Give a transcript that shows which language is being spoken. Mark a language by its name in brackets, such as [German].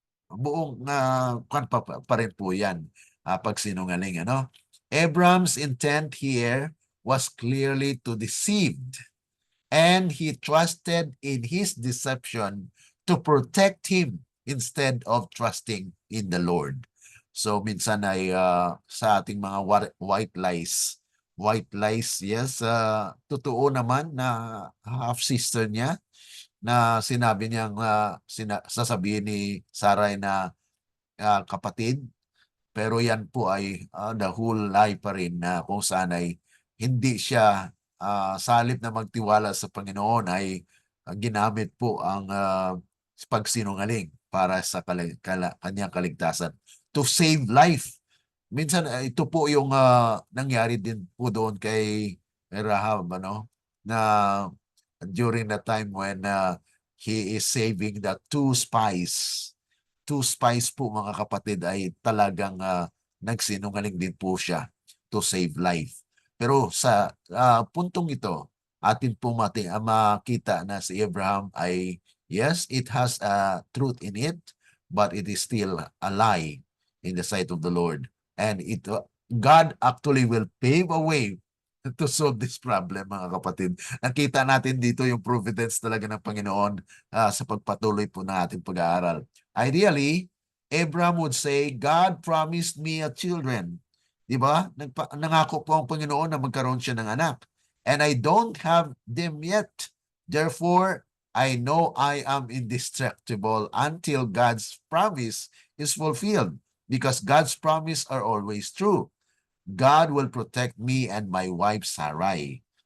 [Filipino] Buong pa rin po yan pagsinungaling. Ano? [English] Abraham's intent here was clearly to deceive, and he trusted in his deception to protect him instead of trusting in the Lord. [Filipino] So minsan ay sa ating mga white lies, yes, totoo naman na half-sister niya na sinabi niyang sasabihin ni Sarai na kapatid, pero yan po ay [English] the whole lie [Filipino] pa rin na kung saan ay hindi siya sa halip na magtiwala sa Panginoon ay ginamit po ang pagsinungaling para sa kanyang kaligtasan. [English] To save life. [Filipino] Minsan ito po yung nangyari din po doon kay Rahab, ano? Na [English] during the time when he is saving the two spies. [Filipino] Two spies po mga kapatid ay talagang nagsinungaling din po siya [English] to save life. [Filipino] Pero sa puntong ito, atin po makita na si Abraham ay [English] yes, it has a truth in it, but it is still a lie in the sight of the Lord. And God actually will pave a way to solve this problem, [Filipino] mga kapatid. Nakita natin dito yung providence talaga ng Panginoon sa pagpatuloy po ng ating pag-aaral. [English] Ideally, Abraham would say, God promised me a children. [Filipino] Di ba? Nangako po ang Panginoon na magkaroon siya ng anak. [English] And I don't have them yet. Therefore, I know I am indestructible until God's promise is fulfilled. Because God's promise are always true. God will protect me and my wife Sarai.